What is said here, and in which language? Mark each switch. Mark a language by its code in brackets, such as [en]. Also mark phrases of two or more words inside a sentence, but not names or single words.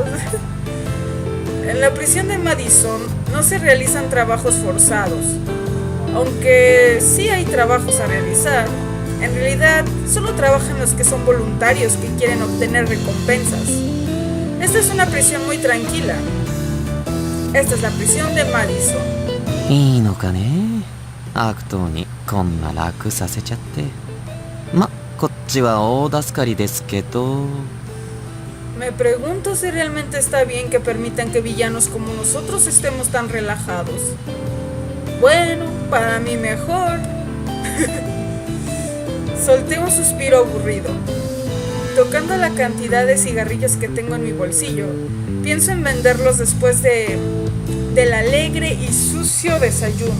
[es] En la prisión de Madison no se realizan trabajos forzados. Aunque sí hay trabajos a realizar, en realidad solo trabajan los que son voluntarios que quieren obtener recompensas. Esta es una prisión muy tranquila. Esta es la prisión de Madison. [ja] いいのかね、悪党にこんな楽させちゃって。ま、こっちは大助かりですけど。 [es] Me pregunto si realmente está bien que permitan que villanos como nosotros estemos tan relajados. Bueno, para mí mejor. Solté un suspiro aburrido. Tocando la cantidad de cigarrillos que tengo en mi bolsillo, pienso en venderlos después del alegre y sucio desayuno.